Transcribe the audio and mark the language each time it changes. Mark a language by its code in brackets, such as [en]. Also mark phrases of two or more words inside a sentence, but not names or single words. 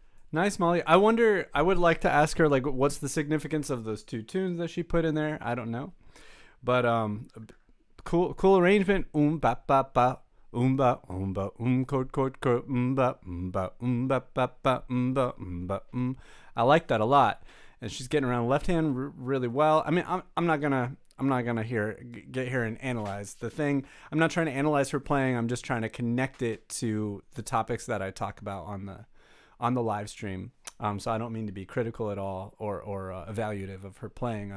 [en] Nice, Molly. I wonder, I would like to ask her, like, what's the significance of those two tunes that she put in there? I don't know. But cool arrangement. Ba ba ba. Ba chord chord ba ba ba ba ba ba. I like that a lot. And she's getting around left hand really well. I mean, I'm not gonna get here and analyze the thing. I'm not trying to analyze her playing. I'm just trying to connect it to the topics that I talk about on the live stream. So I don't mean to be critical at all or evaluative of her playing.